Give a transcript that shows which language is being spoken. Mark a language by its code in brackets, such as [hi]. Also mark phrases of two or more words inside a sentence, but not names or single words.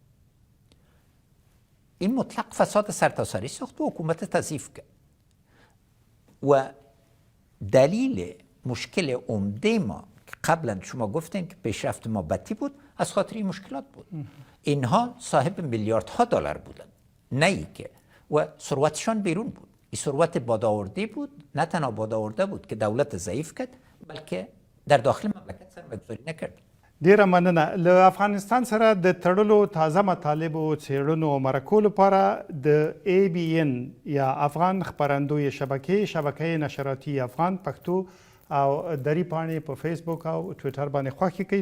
[fa] این مطلق فساد سرتاسری ساخت و حکومت تضعیف کرد و دلیل مشکل عمده ما که قبلا شما گفتین که پیشرفت ما بطی بود از خاطر این مشکلات بود. اینها صاحب میلیاردها دلار بودن، نه ای که و ثروتشان بیرون بود. این ثروت بادآورده بود، نه تنها بادآورده بود که دولت ضعیف کرد بلکه در داخل مملکت سرمایه‌گذاری نکرد. [ps] ډیره مننه. له افغانستان سره د تړلو تازه مطالبو څیړنو او مرکو لپاره د ABN یا افغان خپرندوی شبکه نشراتی افغان پښتو او دری پاڼې په فیسبوک او ټویټر باندې خوښې کړئ.